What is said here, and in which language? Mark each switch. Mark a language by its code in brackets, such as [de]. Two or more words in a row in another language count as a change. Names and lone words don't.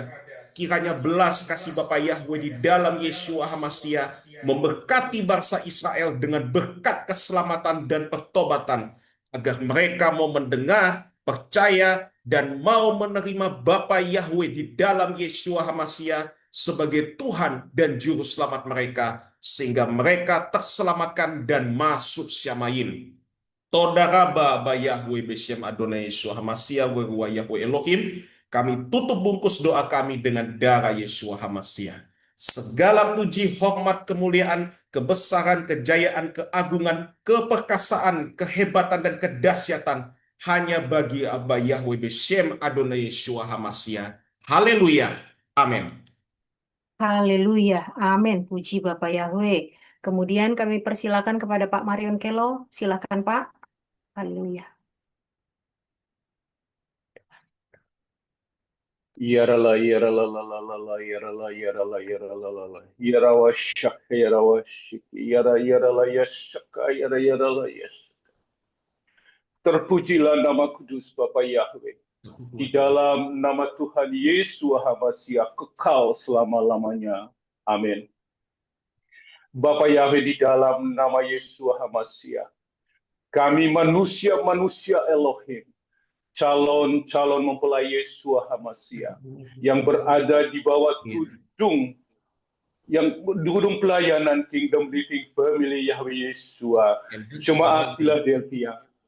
[id] Kiranya belas kasih Bapa Yahweh di dalam Yeshua HaMashiach memberkati bangsa Israel dengan berkat keselamatan dan pertobatan, agar mereka mau mendengar, percaya, dan mau menerima Bapa Yahweh di dalam Yeshua HaMashiach sebagai Tuhan dan Juru Selamat mereka, sehingga mereka terselamatkan dan masuk Syamayim. [he] תודה רבה בה יהוה בשם אדוני ישוע המשיח וה יהוה אלוהים. [id] Kami tutup bungkus doa kami dengan darah Yeshua HaMashiach. Segala puji, hormat, kemuliaan, kebesaran, kejayaan, keagungan, keperkasaan, kehebatan, dan kedahsyatan hanya bagi Abba Yahweh [he] בשם אדוני ישוע המשיח. [id] Haleluya. Amin. Haleluya. Amin. Puji Bapak Yahweh. Kemudian kami persilakan kepada Pak Marion Kelo. Silakan, Pak. Haleluya. Yarala yarala la la la la yarala yarala yarala la la yarawa shak yarawa shik yara yarala yashaka yara yarala yash. Terpujilah nama kudus Bapa Yahweh. Di dalam nama Tuhan Yesus HaMashiach kekal selama-lamanya. Amin. Bapa Yahweh, di dalam nama Yesus HaMashiach, kami manusia-manusia Elohim, calon-calon mempelai Yesus HaMashiach yang berada di bawah gedung pelayanan Kingdom Living Family Yahweh Yeshua, Jemaat Philadelphia.